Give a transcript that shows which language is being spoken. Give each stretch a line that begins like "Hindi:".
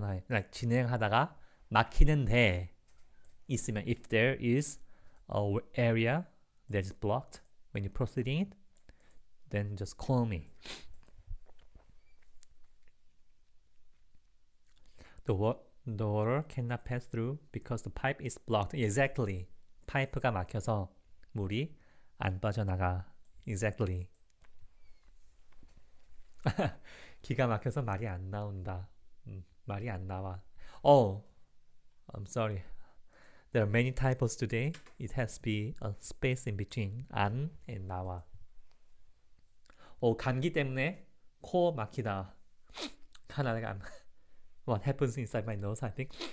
English: Like
Korean: 진행하다가 막히는데 있으면,
English: if there is a area that is blocked when you're proceeding it, then just call me. The water cannot pass through because the pipe is blocked. Exactly.
Korean: 파이프가 막혀서 물이 안 빠져나가.
English: Exactly.
Korean: 기가 막혀서 말이 안 나온다. 말이 안 나와.
English: Oh, I'm sorry. There are many typos today. It has to be a space in between 안 and 나와.
Korean: 감기 때문에 코 막히다.
English: What happens inside my nose, I think.